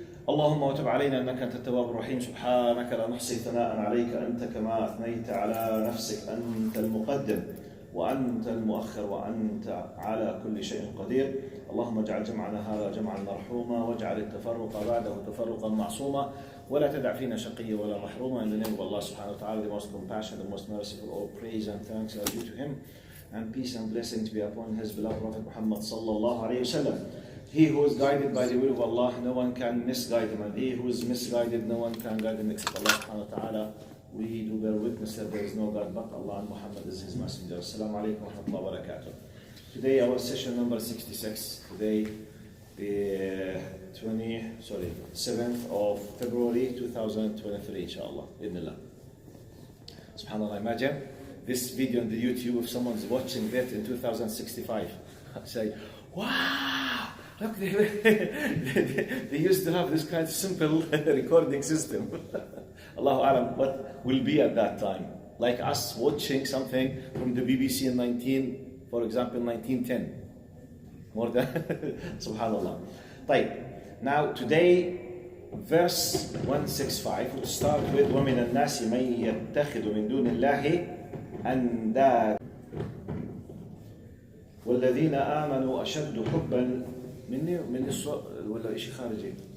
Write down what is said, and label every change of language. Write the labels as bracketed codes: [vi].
[ar] اللهم وتب علينا انك انت التواب الرحيم. سبحانك لا نحصي ثناء عليك انت كما اثنيت على نفسك. انت المقدم وانت المؤخر وانت على كل شيء قدير. اللهم اجعل جمعنا هذا جمعا مرحوما واجعل التفرق بعده تفرقا معصوما ولا تدع فينا شقيا ولا محروما. [en] In the name of Allah subhanahu wa ta'ala, the most compassionate, the most merciful, all praise and thanks are due to him, and peace and blessings be upon his beloved Prophet Muhammad sallallahu alayhi wa sallam. He who is guided by the will of Allah, no one can misguide him, and he who is misguided, no one can guide him except Allah subhanahu wa ta'ala. We do bear witness that there is no God but Allah, and Muhammad is his messenger. [ar] Assalamu alaikum wa rahmatullahi wa barakatuh. [en] Today our session number 66. Today the 7th of February 2023, inshallah. Ibnillah. Subhanallah, imagine this video on the YouTube, if someone's watching that in 2065, I'd say, wow! Look, they used to have this kind of simple recording system. Allahu Alam, what will be at that time? Like us watching something from the BBC in 1910. More than, subhanallah. Now today, verse 165, we'll start with [ar] وَمِنَ النَّاسِ مَن يَتَّخِذُ مِن دُونِ اللَّهِ أَندَانَا والذين آمنوا أشد حبا من الصوت ولا شيء خارجي؟